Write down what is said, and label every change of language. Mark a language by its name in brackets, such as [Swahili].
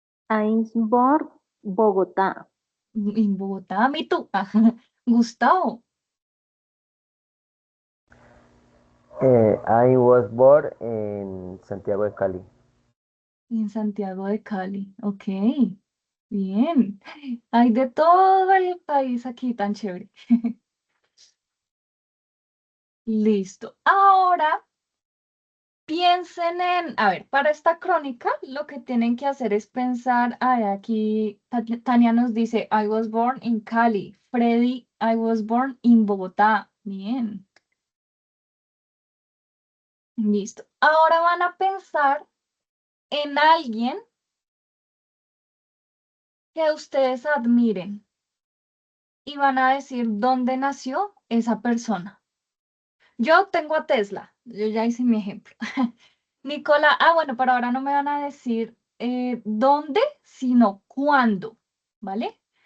[English] I was born Bogotá. [Spanish] En Bogotá. Me tú. Gustavo. [English] I was born en Santiago de Cali. [Spanish] En Santiago de Cali. Ok. Bien. Hay de todo el país aquí tan chévere. Listo. Ahora piensen a ver, para esta crónica lo que tienen que hacer es pensar, aquí Tania nos dice, [English] I was born in Cali. Freddy, I was born in Bogotá. [Spanish] Bien. Listo. Ahora van a pensar en alguien que ustedes admiren y van a decir dónde nació esa persona. Yo tengo a Tesla, yo ya hice mi ejemplo. Nicola, bueno, pero ahora no me van a decir dónde, sino cuándo, ¿vale?